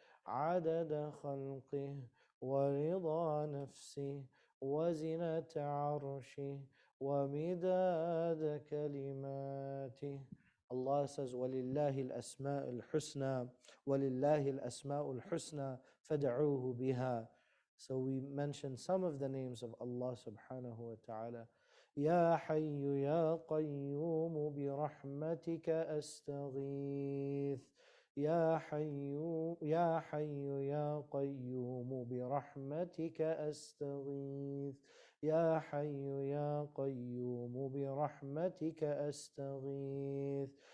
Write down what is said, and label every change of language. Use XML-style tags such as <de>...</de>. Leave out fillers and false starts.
<ar>عدد خلقه ورضا نفسه وزنة عرشه ومداد كلماته.</ar> <en>Allah says,</en> <ar>وَلِلَّهِ الْأَسْمَاءُ الْحُسْنَى وَلِلَّهِ الْأَسْمَاءُ الْحُسْنَى فَادْعُوهُ بِهَا.</ar> <en>So we mentioned some of the names of Allah subhanahu wa ta'ala.</en> <ar>يا حي يا قيوم برحمتك أستغيث يا حي يا حي يا قيوم برحمتك أستغيث يا حي يا قيوم برحمتك أستغيث</ar>